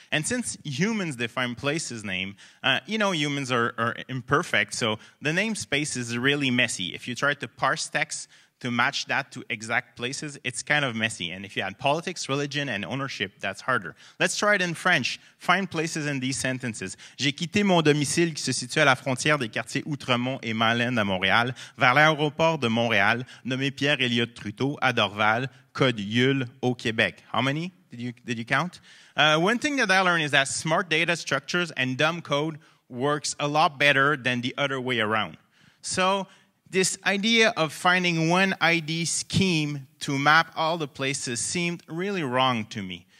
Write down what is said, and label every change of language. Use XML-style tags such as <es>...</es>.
<en>And since humans define places name, humans are imperfect, so the namespace is really messy. If you try to parse text to match that to exact places, it's kind of messy. And if you add politics, religion, and ownership, that's harder. Let's try it in French. Find places in these sentences.</en> <fr>J'ai quitté mon domicile qui se situe à la frontière des quartiers Outremont et Malène à Montréal, vers l'aéroport de Montréal, nommé Pierre-Éliott Trudeau, à Dorval, code YUL, au Québec.</fr> <en>How many? Did you count? One thing that I learned is that smart data structures and dumb code works a lot better than the other way around. So, this idea of finding one ID scheme to map all the places seemed really wrong to me.</en>